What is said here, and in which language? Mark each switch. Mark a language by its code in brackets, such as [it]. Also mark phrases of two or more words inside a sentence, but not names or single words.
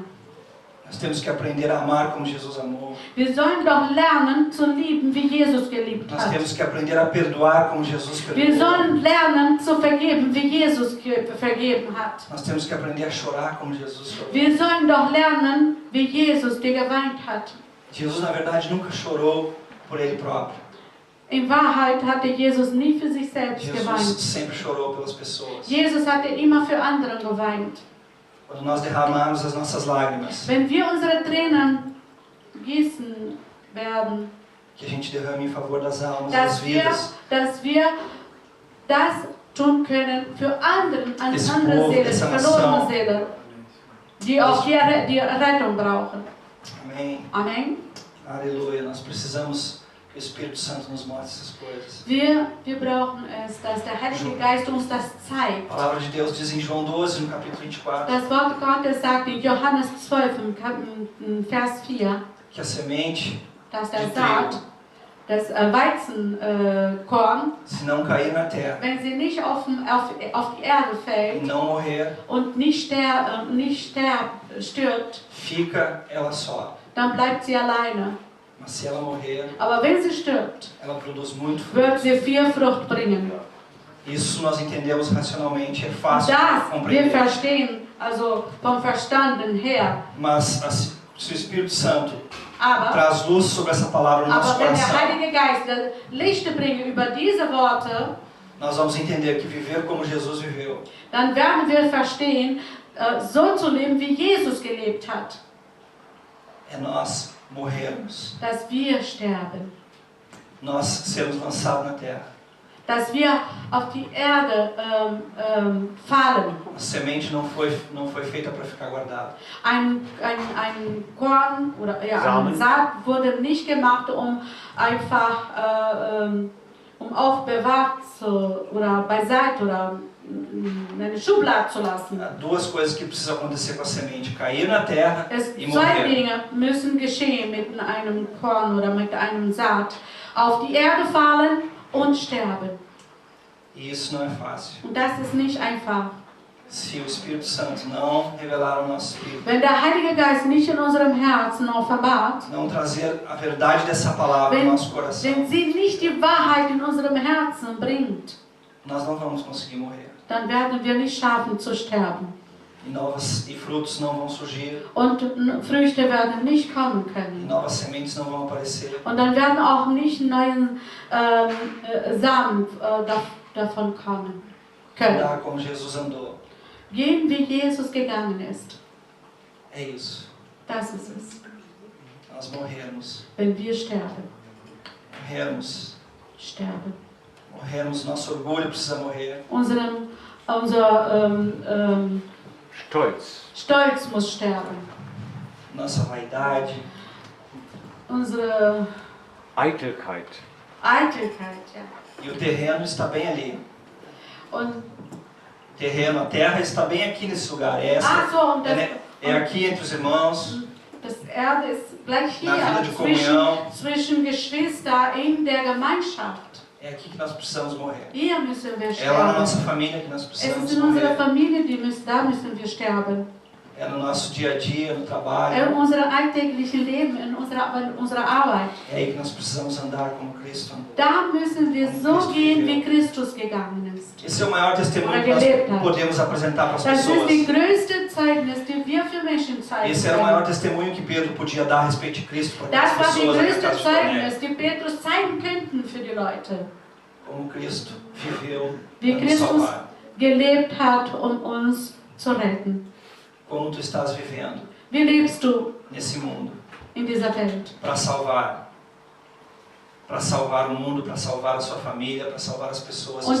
[pt] Nós temos que aprender a amar como Jesus amou. [de] Wir sollen doch lernen zu lieben, wie Jesus geliebt [pt] Nós [de] hat. [pt] temos que aprender a perdoar como Jesus [de] Wir [pt] perdoou. [de] sollen lernen zu vergeben, wie Jesus vergeben hat. [pt] Nós temos que aprender a chorar como Jesus chorou. [de] Wir sollen doch lernen, wie Jesus der geweint hat. [pt] Jesus, na verdade, nunca chorou por ele próprio. [de] In Wahrheit hatte Jesus nie für sich selbst [pt] Jesus [de] geweint. [pt] sempre chorou pelas pessoas. [de] Jesus hatte immer für andere geweint. [pt] Quando nós derramarmos as nossas lágrimas, [de] Wenn wir unsere Tränen gießen werden, [pt] que a gente derrame em favor das almas, [de] das dass wir, [pt] vidas. [de] dass wir das tun können für anderen, an [pt] Esse [de] andere [pt] povo, [de] Seelen, [pt] essa [de] verlorene [pt] nação. [de] Seelen, die auch die Rettung brauchen. [pt] Amém. [de] Amen. [pt] Aleluia. Nós precisamos que o Espírito Santo nos mostre essas coisas. [de] Wir brauchen es, dass der Heilige Geist uns das [pt] A [de] zeigt. [pt] palavra de Deus diz em João 12, no capítulo 24, [de] Das Wort Gottes sagt in Johannes 12, in Vers 4, [pt] que a semente, [de] dass der [pt] de [de] Saat, das Weizenkorn, [pt] se não cair na terra [de] wenn sie nicht auf die Erde [pt] e [de] fällt [pt] não morrer, [de] und nicht stirbt, [pt] fica ela só. [de] dann bleibt sie alleine. [pt] Mas se ela morrer, [de] Aber wenn sie stirbt, [pt] ela produz muito fruto. [de] wird sie viel Frucht bringen. [pt] Isso nós entendemos racionalmente, é [de] Und [pt] fácil de [de] das wir [pt] compreender. [de] verstehen, also vom Verstanden her. [pt] Mas se o Espírito Santo [de] Aber [pt] traz luz sobre essa palavra no nosso [de] Aber wenn der [pt] coração, [de] Heilige Geist das Licht bringt über diese Worte, [pt] nós vamos entender que viver como Jesus viveu [de] dann werden wir verstehen, so zu leben, wie Jesus gelebt hat. [pt] é nós morrermos, [de] Dass wir sterben. [pt] nós sermos lançados na terra. [de] Dass wir auf die Erde fallen. [pt] A semente não foi feita para ficar guardada. [de] Ein Korn oder ja, Samen. ein Saat wurde nicht gemacht, um einfach aufbewahrt oder beiseite oder in eine Schublade zu lassen. [pt] Há duas coisas que precisam acontecer com a semente: cair na terra e [de] Zwei [pt] morrer. [de] Dinge müssen geschehen mit einem Korn oder mit einem Saat. Auf die Erde fallen und sterben. [pt] E isso não é fácil. [de] Und das ist nicht einfach. [pt] Se o Espírito Santo não revelar ao nosso espírito, [de] Wenn der Heilige Geist nicht in unserem Herzen offenbart, [pt] não trazer a verdade dessa palavra no nosso coração, [de] wenn sie nicht die Wahrheit in unserem Herzen bringt, [pt] nós não vamos conseguir morrer. [de] dann werden wir nicht schaffen zu sterben. [pt] E frutos não vão surgir, [de] Und Früchte werden nicht kommen [pt] e [de] können. [pt] novas sementes não vão aparecer. [de] Und dann werden auch nicht neue Samen davon kommen können. [pt] Andar como Jesus andou. [de] Gehen, wie Jesus gegangen ist. [pt] É isso. [de] Das ist es. [pt] Nós morrermos. [de] Wenn wir sterben. [pt] Morrermos. Nosso orgulho precisa morrer. [de] Unser Stolz muss sterben. [pt] Nossa vaidade. [de] Unsere Eitelkeit. Eitelkeit, ja. [pt] E o terreno está bem ali. [de] Und, [pt] O terreno, a terra está bem aqui nesse lugar. [de] und [pt] É aqui entre os irmãos, [de] das Erde ist gleich [pt] na vida de [de] hier, [pt] comunhão. [de] zwischen Geschwistern in der Gemeinschaft. [pt] É aqui que nós precisamos morrer. [de] Hier müssen wir [pt] É lá na [de] sterben. [pt] nossa família que nós [de] Es [pt] precisamos [de] ist in unserer [pt] morrer. [de] Familie, da müssen wir sterben. [pt] É no nosso dia a dia, no [de] In [pt] trabalho. [de] unserem alltäglichen Leben, in unserer Arbeit. [pt] É aí que nós precisamos andar como Cristo andou. [de] Da müssen wir so gehen, wie Christus gegangen ist. [pt] Esse é o maior testemunho que nós podemos apresentar para as [de] Das ist [pt] pessoas. [de] die größte Zeugnis, die wir für Menschen zeigen [pt] Esse era o maior [de] können. [pt] testemunho que Pedro podia dar a respeito de Cristo para [de] Das [pt] aquelas [de] war die [pt] pessoas na [de] größte [pt] casa de Cornélio. [de] Zeugnis, die Petrus zeigen könnten für die Leute. [pt] como Cristo viveu [de] Wie [pt] para nos [de] Christus [pt] salvar. [de] gelebt hat, uns zu retten. [pt] Como tu estás vivendo [de] Wie lebst du [pt] nesse mundo [de] in dieser Welt? [pt] para salvar o mundo, para salvar a sua família, para salvar as pessoas que